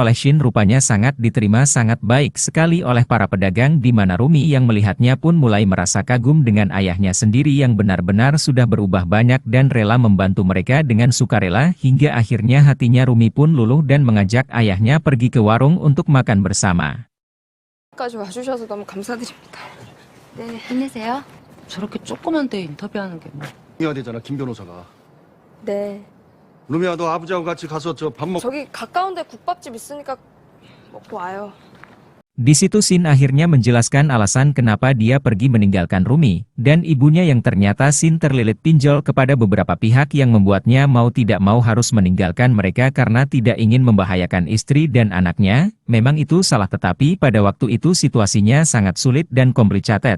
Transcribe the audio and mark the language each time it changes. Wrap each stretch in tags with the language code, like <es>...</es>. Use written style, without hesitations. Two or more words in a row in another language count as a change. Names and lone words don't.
<id>oleh Shin rupanya sangat diterima sangat baik sekali oleh para pedagang di mana Rumi yang melihatnya pun mulai merasa kagum dengan ayahnya sendiri yang benar-benar sudah berubah banyak dan rela membantu mereka dengan sukarela hingga akhirnya hatinya Rumi pun luluh dan mengajak ayahnya pergi ke warung untuk makan bersama.</id> <ko>까지 와주셔서 너무 감사드립니다. 네 힘내세요. 저렇게 조그만 데 인터뷰하는 게 뭐. 해야 되잖아 김 변호사가. 네 루미야 너 아버지하고 같이 가서 저 밥 먹. 저기 가까운데 국밥집 있으니까 먹고 와요.</ko> <id>Di situ Shin akhirnya menjelaskan alasan kenapa dia pergi meninggalkan Rumi, dan ibunya yang ternyata Shin terlilit pinjol kepada beberapa pihak yang membuatnya mau tidak mau harus meninggalkan mereka karena tidak ingin membahayakan istri dan anaknya, memang itu salah tetapi pada waktu itu situasinya sangat sulit dan complicated.</id>